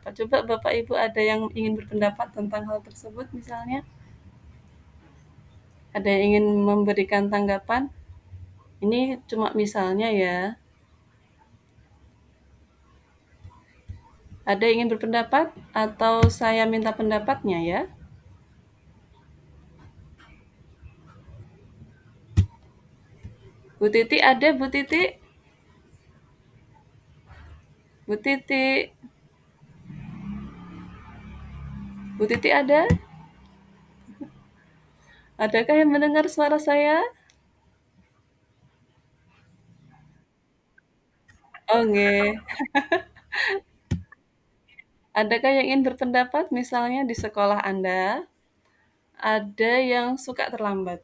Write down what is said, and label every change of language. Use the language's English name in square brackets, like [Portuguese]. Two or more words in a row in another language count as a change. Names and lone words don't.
[Indonesian] Coba Bapak Ibu ada yang ingin berpendapat tentang hal tersebut misalnya? Ada yang ingin memberikan tanggapan? Ini cuma misalnya ya. Ada yang ingin berpendapat atau saya minta pendapatnya ya? Bu Titi ada Bu Titi? Bu Titi, Bu Titi ada? Adakah yang mendengar suara saya? Oh nggih. Adakah yang ingin berpendapat misalnya di sekolah Anda ada yang suka terlambat?